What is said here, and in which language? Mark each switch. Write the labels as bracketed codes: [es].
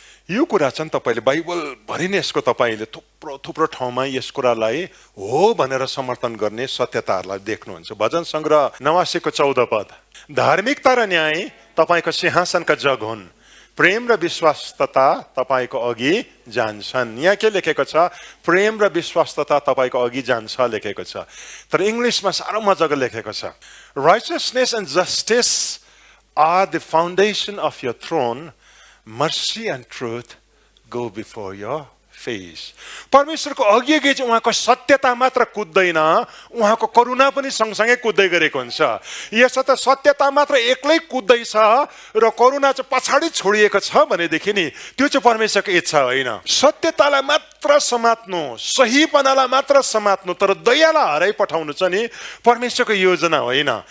[ne] यो कुरा चाहिँ तपाईले बाइबल भरि नै यसको तपाईले थुप्रो थुप्रो ठाउँमा यस कुरालाई हो भनेर समर्थन गर्ने सत्यताहरूलाई देख्नुहुन्छ। भजन संग्रह 89 को 14 पद, धार्मिकता र न्याय तपाईको सिंहासनका जग हुन्, प्रेम र विश्वासता तपाईको अघि जान्छन्। यहाँ के लेखेको छ? प्रेम र विश्वासता तपाईको अघि जान्छ लेखेको छ। तर इंग्लिशमा साह्रो मजाको लेखेको छ, [en] righteousness and justice are the foundation of your throne, mercy and truth go before your face. [ne] परमेश्वरको अघि अघि चाहिँ उहाँको सत्यता मात्र कुद्दैन, उहाँको करुणा पनि सँगसँगै कुद्दै गरेको हुन्छ। यसर्थ सत्यता मात्र एक्लै कुद्दैछ र करुणा चाहिँ पछाडि छोडिएको छ भनेदेखि नि त्यो चाहिँ परमेश्वरको इच्छा होइन। सत्यतालाई मात्र समात्नु, सहीपनालाई मात्र समात्नु, तर दयालाई हराइ पठाउनु चाहिँ नि परमेश्वरको योजना होइन।